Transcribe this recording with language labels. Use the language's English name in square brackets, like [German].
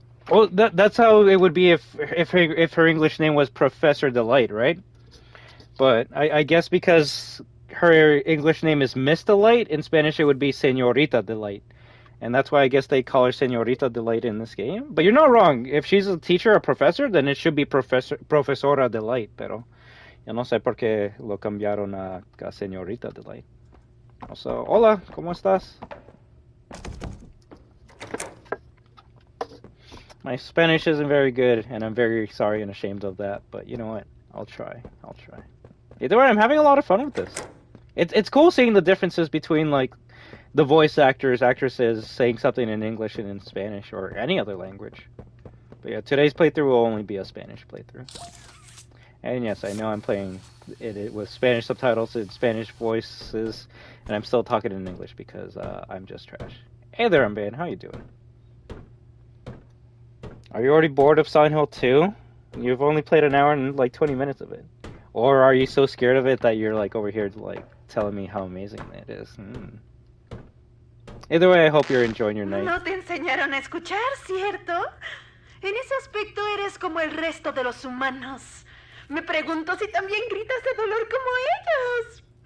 [English] Well, that's how it would be if her English name was Professor Delight, right? But I guess because her English name is Miss Delight, in Spanish it would be Señorita Delight. And that's why I guess they call her Señorita Delight in this game. But you're not wrong. If she's a teacher or professor, then it should be Profesora Delight. [Spanish] Pero yo no sé por qué lo cambiaron a Señorita Delight. [English] Also, [Spanish] hola, ¿cómo estás? [English] My Spanish isn't very good, and I'm very sorry and ashamed of that. But you know what? I'll try. Either way, I'm having a lot of fun with this. It's cool seeing the differences between like the voice actresses saying something in English and in Spanish or any other language. But yeah, today's playthrough will only be a Spanish playthrough. And yes, I know I'm playing it with Spanish subtitles and Spanish voices, and I'm still talking in English because I'm just trash. Hey there, Mban, how you doing? Are you already bored of Silent Hill 2? You've only played an hour and like 20 minutes of it. Or are you so scared of it that you're like over here like telling me how amazing it is? Either way, I hope you're enjoying your night. [Spanish] No te enseñaron a escuchar, ¿cierto? En ese aspecto eres como el resto de los humanos. Me pregunto si también gritas de dolor como ellos.